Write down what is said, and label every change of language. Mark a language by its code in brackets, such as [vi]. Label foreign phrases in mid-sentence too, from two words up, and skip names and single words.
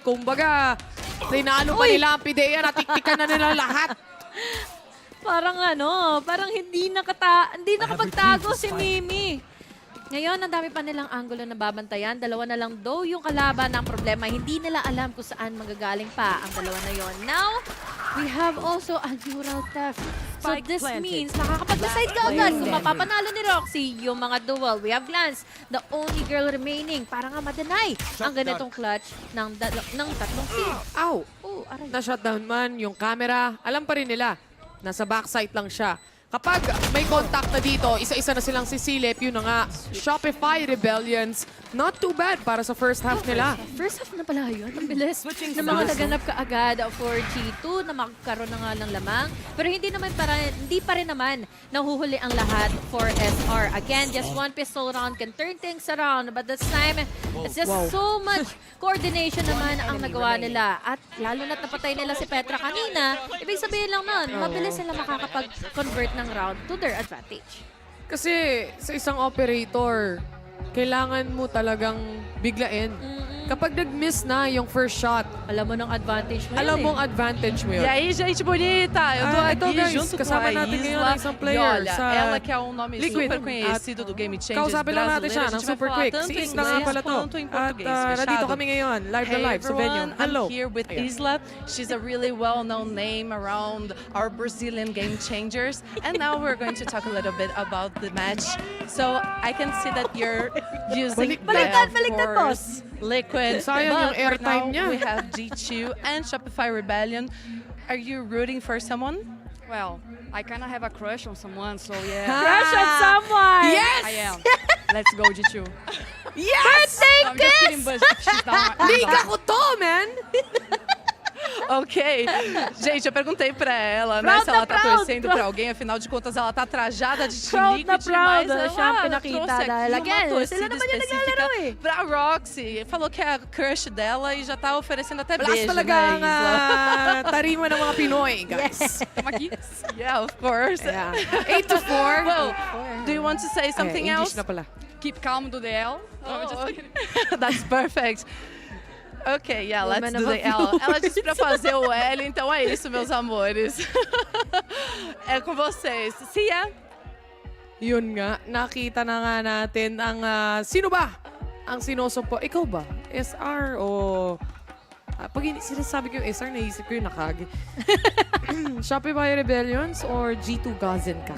[tl] Kumbaga, tinalo pa nila ang PIDEA, natiktikan na nila lahat. Parang hindi nakapagtago si Mimi. Ngayon, ang dami pa nilang angulo na babantayan. Dalawa na lang daw yung kalaban ng problema. Hindi nila alam kung saan magagaling pa ang dalawa na yon. [en] Now, we have also a neural theft. So this means [tl] makakapag-decide ka agad kung mapapanalo ni Roxy yung mga duel. [en] We have Glance, the only girl remaining [tl] para nga ma-deny ang ganitong clutch ng tatlong team. Ow! Na-shutdown man yung camera. Alam pa rin nila, nasa backside lang siya. Kapag may contact na dito, isa-isa na silang sisilip, yun na nga, Shopify Rebellions. [en] Not too bad [tl] para sa [en] first half nila. First half [tl] na pala yun. Ang bilis na mga naganap ka agad for G2 na magkaroon na nga ng lamang. Pero hindi pa rin naman nahuhuli ang lahat for SR. [en] Again, just one pistol round can turn things around. But this time, it's just so much coordination [tl] naman ang nagawa nila. At lalo na't napatay nila si Petra kanina, ibig sabihin lang nun, mabilis sila makakapag-convert ng [en] round to their advantage. [tl] Kasi sa isang operator, kailangan mo talagang biglain. Kapag nag-miss na yung first shot, alam mo ng advantage mo alam mong advantage mo yun. [pt] E aí, gente bonita, eu tô aqui guys, junto com [tl] kasama [pt] a [tl] natin ngayon Isla. ang isang player [pt] E olha, [tl] sa [pt] ela que é um nome Liquid. super conhecido do Game Changers [tl] Kausapin lang natin siya [pt] brasileiro. A [tl] ng [pt] gente vai super falar quick. tanto [tl] Si [pt] em [tl] Isla nga [pt] inglês [tl] pala to. [pt] quanto em português, [tl] At nandito [pt] fechado? [tl] kami ngayon, live na [en] Hey [tl] live. So venue. [en] everyone, Hello. I'm here with Isla. She's a really well-known name around our Brazilian Game Changers. And now we're going to talk a little bit about the match. So I can see that you're using [tl] Baliktad, [en] course, Liquid. [tl] Sayang yung [en] But right [tl] airtime [en] now, [tl] niya. [en] we have G2 and Shopify Rebellion. Are you rooting for someone? Well, I kind of have a crush on someone, so yeah. Crush on someone! Yes! I am. Let's go, G2. Yes! I'm just kidding, but she's not. [tl] Liga ko to, man! [pt] Ok. Gente, eu perguntei pra ela, né, [tl] Proud [pt] se ela [tl] na [pt] tá [tl] proud, [pt] torcendo [tl] proud. [pt] pra alguém. Afinal de contas, ela tá trajada de Team [tl] Proud na [pt] Liquid, [tl] proud. [pt] mas ela [tl] Siya ang pinakita [pt] trouxe [tl] dahil [pt] aqui [tl] again, [pt] uma torcida [tl] sila naman yung [pt] específica [tl] naglalaro eh. [pt] pra Roxy. Falou que é a crush dela e já tá oferecendo até [tl] Lakas [pt] beijo, [tl] talaga [pt] né, [tl] ang [pt] Isla? [tl] tarima ng mga Pinoy, guys. [en] Yeah, of course. Yeah. 8 to 4. Well, do you want to say something [tl] English [en] else? [tl] na pala. [en] Keep calm do the L. That's perfect. Ok, yeah, let's Woman do of the a few L. [pt] Ela disse pra fazer o L, então é isso, meus amores. É com vocês. [tl] Sia? Yun nga, nakita na nga natin ang sino ba ang sinusumpo? Ikaw ba? SR o... pag sinasabi ko yung SR, naisip ko yung nakagi. Shopify Rebellions or G2 Gozen ka?